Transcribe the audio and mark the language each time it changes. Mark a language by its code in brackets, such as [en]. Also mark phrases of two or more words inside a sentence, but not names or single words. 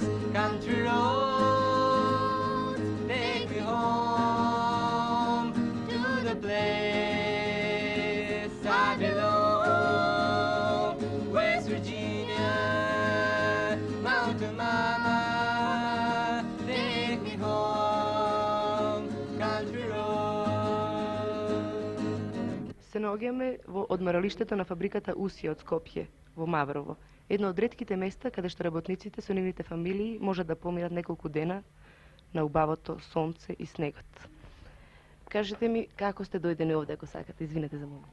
[en] Country roads take me home to the place I belong. Mama, take me home, country road. [mk] наоѓаме во одморалиштето на фабриката Уси од Скопје, во Маврово. Едно од ретките места каде што работниците со нивните фамилии можат да поминат неколку дена на убавото сонце и снегот. Кажете ми како сте дојдени овде, ако сакате, извинете за момент.